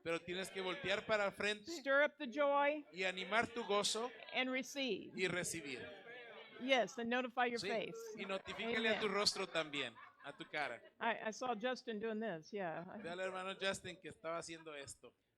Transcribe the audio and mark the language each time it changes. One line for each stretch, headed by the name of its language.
Spanish: pero tienes que voltear para el frente
English: stir up the joy,
Spanish: y animar tu gozo
English: and receive.
Spanish: y recibir.
English: Yes, and notify your
Spanish: Sí,
English: face.
Spanish: y notifícale a tu
English: Amen.
Spanish: rostro también, a tu cara.
English: I saw Justin doing this, yeah.
Spanish: Ve al hermano Justin que estaba haciendo esto.